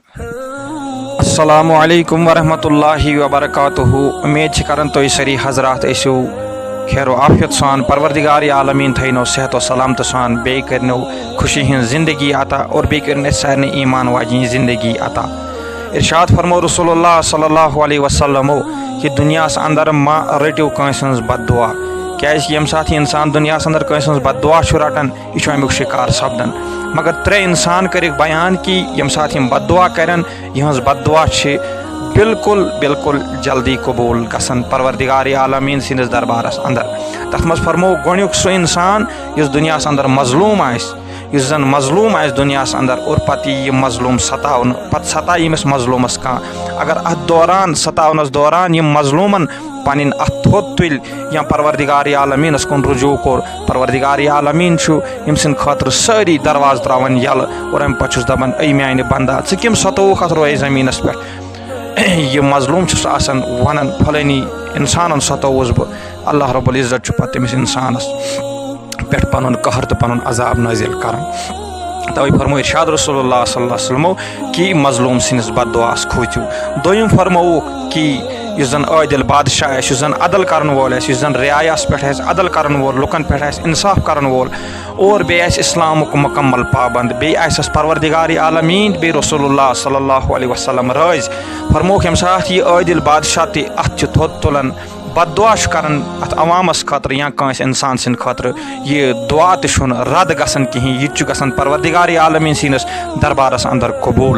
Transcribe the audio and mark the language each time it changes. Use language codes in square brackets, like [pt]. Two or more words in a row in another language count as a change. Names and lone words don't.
[ar] السلام عليكم ورحمة الله وبركاته. [ks] उम्मीद करन तो सरी हजरात ऐसो खैर आफियत सान परवरदिगार आलमीन थैनो सेहत सलामत सान बे करनो खुशी हन जिंदगी अता और बे करने सारने ईमान वाजी जिंदगी अता। इरशाद फरमो रसूलुल्लाह [ar] صلى الله عليه وسلم [ks] कि दुनियास अंदर मा रटियो कंस हंस बददुआ क्या यम साथ इंसान दुनियास अंदर कंस हंस बददुआ रटान यह अमुक शिकार सपदन। मगर त्रे इंसान कर बयान कि यम साथ यम बददुआ करन यहज बददुआ बिल्कुल बिल्कुल जल्दी कबूल गसन परवरदिगार आलमीन सिंदस दरबारस अंदर। तथ मज फरमो गोनियुक सो इंसान इस दुनियास अंदर मजलूम आइस इस जन मजलूम आइस दुनियास अंदर और पत यह मजलूम सतावन पत सता यमिस मजलूमस कह अगर अत दौरान सतावनस दौरान यम मजलूमन पन अथ थोद तुल या परवरदिगार आलमीनस कुन रुजू कोर परवरदिगार आलमीन यम सिंद खतर सारी दरवाज त्रावन यल और अम पे दपान ऐ म्यान बंदा ज़ कम सतोवुख अथ रोए ज़मीनस पे यह मजलूम वन फलानी इंसान सतोवुस बह [ar] الله رب العزة [ks] पे तमिस इंसानस पे पन कहर तो पन अजाब नाजिल कर। तवे फरमो इरशाद रसूलुल्लाह [ar] صلى الله عليه وسلم [ks] कि मजलूम सिंस बददुआस खोचू। दोयम फरमोक कि इस जन आदिल बादशाह इस जन अदल करन वोल इस जन रियायास पे अदल करन वोल लुकन पे इंसाफ करन वोल और बे इस्लामुक मुकम्मल पाबंद बे परवरदिगार आलमीन बे रसूलुल्लाह [ar] صلى الله عليه وسلم [ks] राज फरमोक यम साथ यह आदिल बादशाह ते अथ थोद तुलन बददुआ करन अत अवामस खतर या कंस इंसान सिंद खतर यह दुआ तुन रद गसन कहीं यह गसन परवरदिगार आलमीन सिंदस दरबारस अंदर कबूल।